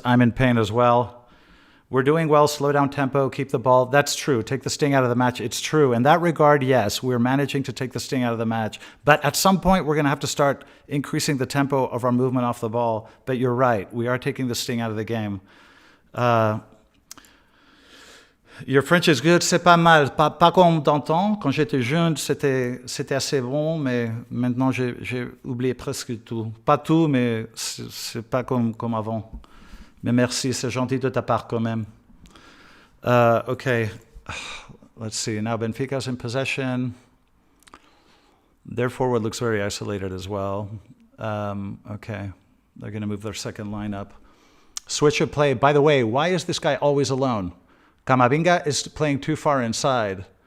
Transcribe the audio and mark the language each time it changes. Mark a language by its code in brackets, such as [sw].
[en] I'm in pain as well. We're doing well. Slow down tempo. Keep the ball. That's true. Take the sting out of the match. It's true. In that regard, yes, we're managing to take the sting out of the match. But at some point, we're going to have to start increasing the tempo of our movement off the ball. But you're right. We are taking the sting out of the game. Your French is good, [fr] c'est pas mal. Pas comme d'antan. Quand j'étais jeune, c'était assez bon, mais maintenant j'ai oublié presque tout. Pas tout, mais c'est pas comme avant. Mais merci, c'est gentil de ta part quand même. [en] Okay, let's see. Now Benfica's in possession. Their forward looks very isolated as well. Okay, they're going to move their second lineup. Switch of play. By the way, why is this guy always alone? Camavinga is playing too far inside.